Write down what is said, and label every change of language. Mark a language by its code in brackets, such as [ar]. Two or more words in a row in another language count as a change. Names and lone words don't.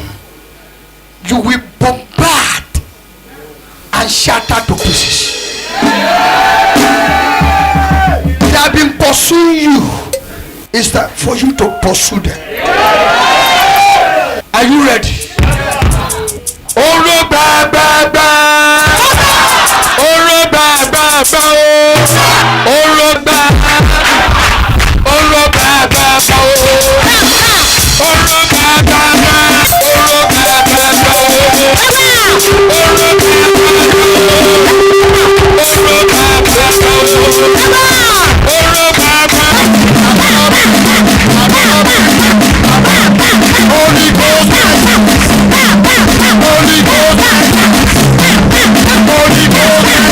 [en] You will bombard and shatter to pieces. They have been pursuing you. It's time for you to pursue them. Are you ready? [yo] Oro ba ba ba. Oro ba ba ba. Oro ba. Oro ba ba ba. Oro ba ba ba. Oro ba ba ba. Oro ba [en] Holy Ghost, Holy Ghost, Holy Ghost,